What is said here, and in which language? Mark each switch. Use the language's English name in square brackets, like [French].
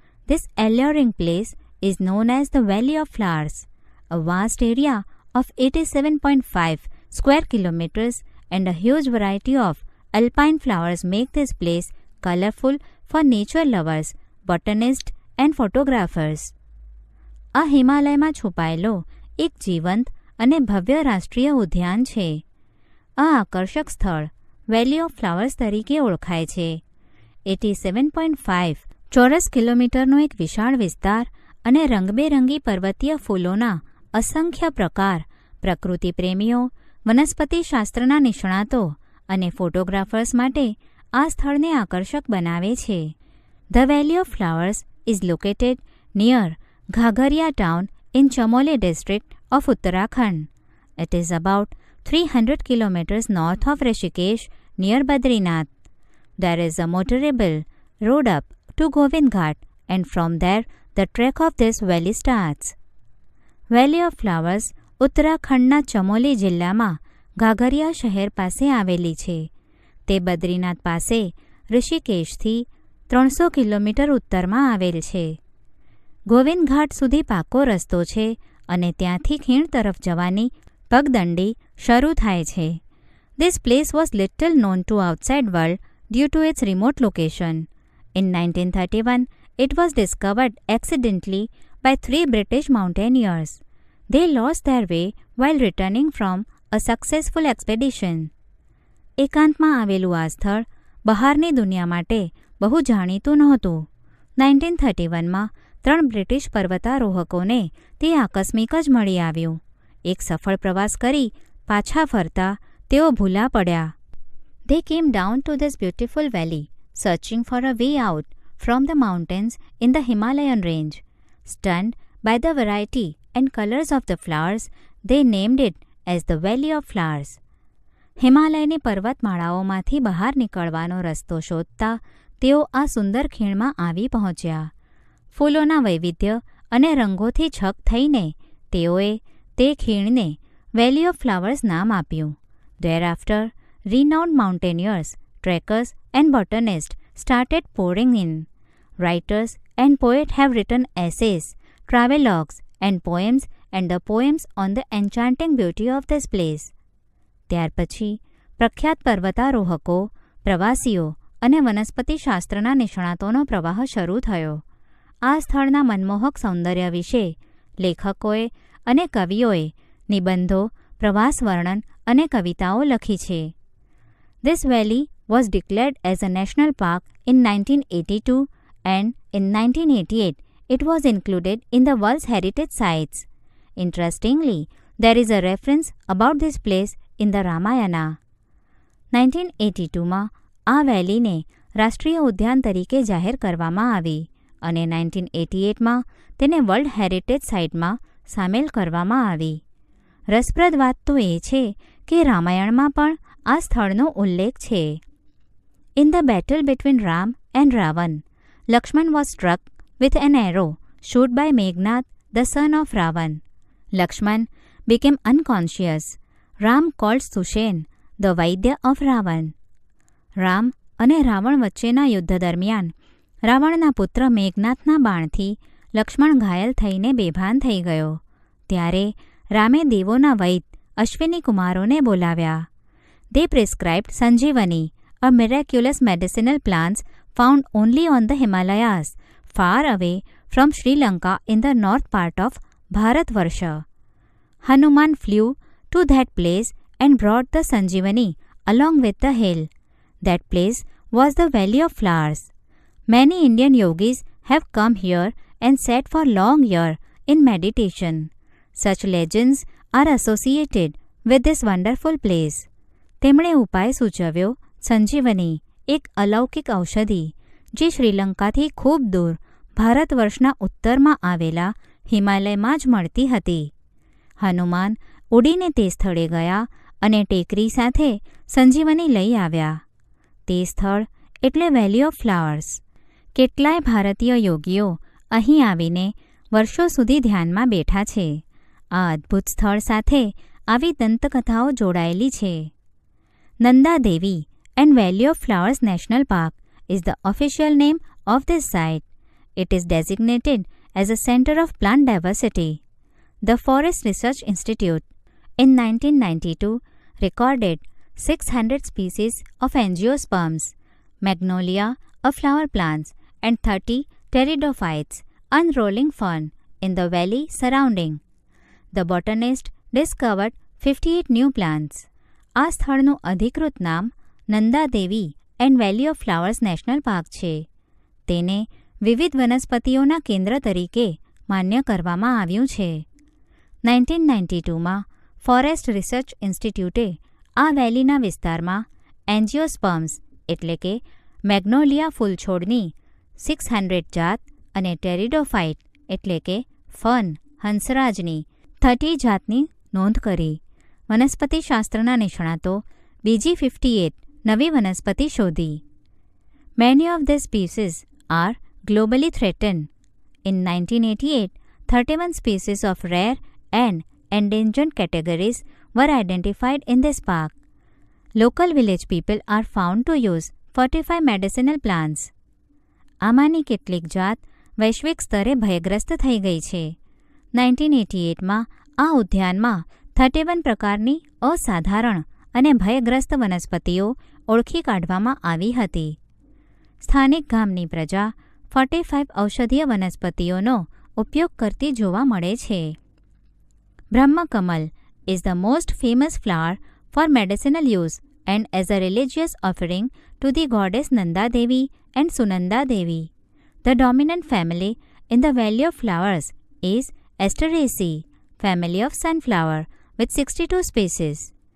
[English] This alluring place is known as the Valley of Flowers. A vast area of 87.5 square kilometers and a huge variety of alpine flowers make this place colorful for nature lovers, botanists and photographers. [Gujarati] આ હિમાલયમાં છુપાયેલો એક જીવંત અને ભવ્ય રાષ્ટ્રીય ઉદ્યાન છે. આ આકર્ષક સ્થળ વેલી ઓફ ફ્લાવર્સ તરીકે ઓળખાય છે. 87.5 ચોરસ કિલોમીટરનો એક વિશાળ વિસ્તાર અને રંગબેરંગી પર્વતીય ફૂલોના અસંખ્ય પ્રકાર પ્રકૃતિ પ્રેમીઓ, વનસ્પતિશાસ્ત્રના નિષ્ણાતો અને ફોટોગ્રાફર્સ માટે આ સ્થળને આકર્ષક બનાવે છે. [English] The valley of flowers is located near Ghangaria town in Chamoli district of Uttarakhand. It is about 300 kilometers north of Rishikesh near Badrinath. There is a motorable road up to Govind Ghat and from there the trek of this valley starts. [Gujarati] Valley of Flowers ઉત્તરાખંડના ચમોલી જિલ્લામાં ઘાઘરિયા શહેર પાસે આવેલી છે. તે બદ્રીનાથ પાસે ઋષિકેશથી 300 kilometre ઉત્તરમાં આવેલ છે. ગોવિંદ ઘાટ સુધી પાકો રસ્તો છે અને ત્યાંથી ખીણ તરફ જવાની પગદંડી શરૂ થાય છે. [English] This place was little known to outside world due to its remote location. In 1931, it was discovered accidentally by 3 British mountaineers. They lost their way while returning from a successful expedition. [Gujarati] એકાંતમાં આવેલું આ સ્થળ બહારની દુનિયા માટે બહુ જાણીતું નહોતું. 1931માં 3 British પર્વતારોહકોને તે આકસ્મિક જ મળી આવ્યું. એક સફળ પ્રવાસ કરી પાછા ફરતા તેઓ ભૂલા પડ્યા. [English] They came down to this beautiful valley, searching for a way out from the mountains in the Himalayan range. Stunned by the variety and colors of the flowers, they named it as the Valley of Flowers. [Gujarati] હિમાલયની પર્વતમાળાઓમાંથી બહાર નીકળવાનો રસ્તો શોધતા તેઓ આ સુંદર ખીણમાં આવી પહોંચ્યા. ફૂલોના વૈવિધ્ય અને રંગોથી છક થઈને તેઓએ તે ખીણને વેલી ઓફ ફ્લાવર્સ નામ આપ્યું. [English] Thereafter, renowned mountaineers, trekkers and botanists started pouring in. Writers and poets have written essays, travelogues and poems on the enchanting beauty of this place. [Gujarati] ત્યાર પછી પ્રખ્યાત પર્વતારોહકો, પ્રવાસીઓ અને વનસ્પતિશાસ્ત્રના નિષ્ણાતોનો પ્રવાહ શરૂ થયો. આ સ્થળના મનમોહક સૌંદર્ય વિશે લેખકોએ અને કવિઓએ નિબંધો, પ્રવાસ વર્ણન અને કવિતાઓ લખી છે. [English] This valley was declared as a national park in 1982 and in 1988 it was included in the World's Heritage Sites. Interestingly, there is a reference about this place in the Ramayana. [Gujarati] 1982માં આ વેલીને રાષ્ટ્રીય ઉદ્યાન તરીકે જાહેર કરવામાં આવી અને 1988માં તેને વર્લ્ડ હેરિટેજ સાઇટમાં સામેલ કરવામાં આવી. રસપ્રદ વાત તો એ છે કે રામાયણમાં પણ આ સ્થળનો ઉલ્લેખ છે. [English] In the battle between Ram and Ravan, Lakshman was struck with an arrow shot by Meghnad, the son of Ravan. Lakshman became unconscious. Ram called Sushen, the Vaidya of Ravan. [Gujarati] Ram અને રાવણ વચ્ચેના યુદ્ધ દરમિયાન રાવણના પુત્ર મેઘનાથના બાણથી લક્ષ્મણ ઘાયલ થઈને બેભાન થઈ ગયો. ત્યારે રામે દેવોના વૈદ અશ્વિની કુમારોને બોલાવ્યા. [English] They prescribed Sanjeevani, a miraculous medicinal plants found only on the Himalayas, far away from Sri Lanka in the north part of Bharatvarsha. Hanuman flew to that place and brought the Sanjeevani along with the hill. That place was the Valley of Flowers. Many Indian yogis have come here and sat for long years in meditation. Such legends are associated with this wonderful place. [Gujarati] તેમણે ઉપાય સૂચવ્યો સંજીવની, એક અલૌકિક ઔષધિ જે શ્રીલંકાથી ખૂબ દૂર ભારતવર્ષના ઉત્તરમાં આવેલા હિમાલયમાં જ મળતી હતી. હનુમાન ઉડીને તે સ્થળે ગયા અને ટેકરી સાથે સંજીવની લઈ આવ્યા. તે સ્થળ એટલે વેલી ઓફ ફ્લાવર્સ. કેટલાય ભારતીય યોગીઓ અહીં આવીને વર્ષો સુધી ધ્યાનમાં બેઠા છે. આ અદ્ભુત સ્થળ સાથે આવી દંતકથાઓ જોડાયેલી છે. [English] Nanda Devi and Valley of Flowers National Park is the official name of this site. It is designated as a center of plant diversity. The Forest Research Institute in 1992 recorded 600 species of angiosperms, magnolia, of flower plants, and 30 pteridophytes, unrolling fern, in the valley surrounding. The botanist discovered 58 new plants. [Gujarati] આ સ્થળનું અધિકૃત નામ Nanda Devi and valley of flowers national park છે. તેને વિવિધ વનસ્પતિઓના કેન્દ્ર તરીકે માન્ય કરવામાં આવ્યું છે. 1992માં ફોરેસ્ટ રિસર્ચ ઇન્સ્ટિટ્યૂટે આ વેલીના વિસ્તારમાં એન્જિયોસ્પર્મ્સ એટલે કે મેગ્નોલિયા ફૂલછોડની 600 જાત અને ટેરિડોફાઇટ એટલે કે ફર્ન હંસરાજની 30 જાતની નોંધ કરી. વનસ્પતિશાસ્ત્રના નિષ્ણાતો બીજી 58 નવી વનસ્પતિ શોધી. [English] Many of these species are globally threatened. In 1988, 31 species of rare and endangered categories were identified in this park. Local village people are found to use 45 medicinal plants. [Gujarati] આમાંની કેટલીક જાત વૈશ્વિક સ્તરે ભયગ્રસ્ત થઈ ગઈ છે. 1988માં આ ઉદ્યાનમાં 31 પ્રકારની અસાધારણ અને ભયગ્રસ્ત વનસ્પતિઓ ઓળખી કાઢવામાં આવી હતી. સ્થાનિક ગામની પ્રજા 45 ઔષધીય વનસ્પતિઓનો ઉપયોગ કરતી જોવા મળે છે. [English] Brahmakamal is the most famous flower for medicinal use and as a religious offering to the goddess Nanda Devi and Sunanda Devi. The dominant family in the Valley of Flowers is Asteraceae, family of sunflower, with 62 species.